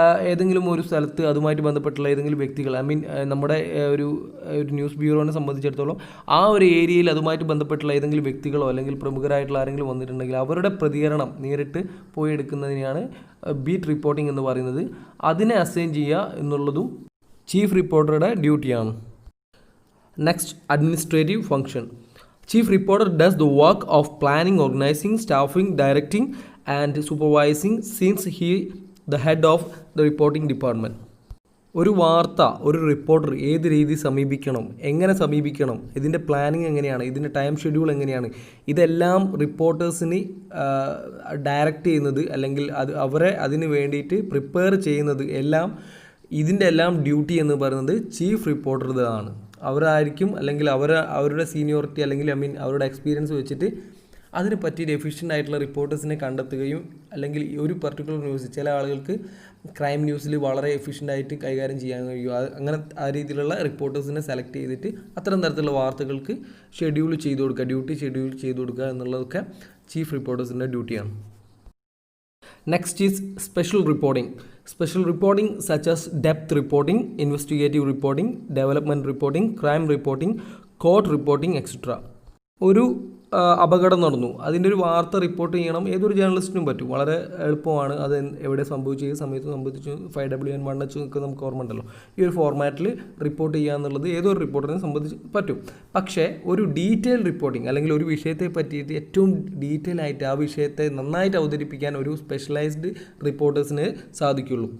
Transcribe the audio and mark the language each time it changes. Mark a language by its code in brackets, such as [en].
[ml] ഏതെങ്കിലും ഒരു സ്ഥലത്ത് അതുമായിട്ട് ബന്ധപ്പെട്ടുള്ള ഏതെങ്കിലും വ്യക്തികൾ, ഐ മീൻ നമ്മുടെ ഒരു ന്യൂസ് ബ്യൂറോനെ സംബന്ധിച്ചിടത്തോളം ആ ഒരു ഏരിയയിൽ അതുമായിട്ട് ബന്ധപ്പെട്ടുള്ള ഏതെങ്കിലും വ്യക്തികളോ അല്ലെങ്കിൽ പ്രമുഖരായിട്ടുള്ള ആരെങ്കിലും വന്നിട്ടുണ്ടെങ്കിൽ അവരുടെ പ്രതികരണം നേരിട്ട് പോയി എടുക്കുന്നതിനെയാണ് ബീറ്റ് റിപ്പോർട്ടിംഗ് എന്ന് പറയുന്നത്. അതിനെ അസൈൻ ചെയ്യുക എന്നുള്ളതും ചീഫ് റിപ്പോർട്ടറുടെ ഡ്യൂട്ടിയാണ്. [en] Next, administrative function. Chief reporter does the work of planning, organizing, staffing, directing and supervising since he the head of the reporting department. [ml] ഒരു വാർത്ത ഒരു റിപ്പോർട്ടർ ഏത് രീതി സമീപിക്കണം, എങ്ങനെ സമീപിക്കണം, ഇതിൻ്റെ പ്ലാനിങ് എങ്ങനെയാണ്, ഇതിൻ്റെ ടൈം ഷെഡ്യൂൾ എങ്ങനെയാണ്, ഇതെല്ലാം റിപ്പോർട്ടേഴ്സിന് ഡയറക്റ്റ് ചെയ്യുന്നത് അല്ലെങ്കിൽ അവരെ അതിന് വേണ്ടിയിട്ട് പ്രിപ്പയർ ചെയ്യുന്നത് എല്ലാം ഇതിൻ്റെ എല്ലാം ഡ്യൂട്ടി എന്ന് പറയുന്നത് ചീഫ് റിപ്പോർട്ടറുടേതാണ്. അവരായിരിക്കും അല്ലെങ്കിൽ അവരുടെ സീനിയോറിറ്റി അല്ലെങ്കിൽ അവരുടെ എക്സ്പീരിയൻസ് വെച്ചിട്ട് അതിന് പറ്റിയ എഫിഷ്യൻ്റ് ആയിട്ടുള്ള റിപ്പോർട്ടേഴ്സിനെ കണ്ടെത്തുകയും അല്ലെങ്കിൽ ഒരു പർട്ടിക്കുലർ ന്യൂസ്, ചില ആളുകൾക്ക് ക്രൈം ന്യൂസിൽ വളരെ എഫിഷ്യൻ്റായിട്ട് കൈകാര്യം ചെയ്യാൻ കഴിയും, അങ്ങനെ ആ രീതിയിലുള്ള റിപ്പോർട്ടേഴ്സിനെ സെലക്ട് ചെയ്തിട്ട് അത്തരം തരത്തിലുള്ള വാർത്തകൾക്ക് ഷെഡ്യൂൾ ചെയ്ത് കൊടുക്കുക, ഡ്യൂട്ടി ഷെഡ്യൂൾ ചെയ്ത് കൊടുക്കുക എന്നുള്ളതൊക്കെ ചീഫ് റിപ്പോർട്ടേഴ്സിൻ്റെ ഡ്യൂട്ടിയാണ്. [en] Next is special reporting. Special reporting such as depth reporting, investigative reporting, development reporting, crime reporting, court reporting, etc. [ml] ഒരു അപകടം നടന്നു, അതിൻ്റെ ഒരു വാർത്ത റിപ്പോർട്ട് ചെയ്യണം, ഏതൊരു ജേർണലിസ്റ്റിനും പറ്റും, വളരെ എളുപ്പമാണ്. അത് എവിടെ സംഭവിച്ചു, ഏത് സമയത്ത് സംഭവിച്ചു, 5W1 ഒക്കെ നമുക്ക് ഓർമ്മ ഉണ്ടല്ലോ. ഈ ഒരു ഫോർമാറ്റിൽ റിപ്പോർട്ട് ചെയ്യുക എന്നുള്ളത് ഏതൊരു റിപ്പോർട്ടറിനെ സംബന്ധിച്ച് പറ്റും. പക്ഷേ ഒരു ഡീറ്റെയിൽ റിപ്പോർട്ടിംഗ് അല്ലെങ്കിൽ ഒരു വിഷയത്തെ പറ്റിയിട്ട് ഏറ്റവും ഡീറ്റെയിൽ ആയിട്ട് ആ വിഷയത്തെ നന്നായിട്ട് അവതരിപ്പിക്കാൻ ഒരു സ്പെഷ്യലൈസ്ഡ് റിപ്പോർട്ടേഴ്സിന് സാധിക്കുള്ളൂ.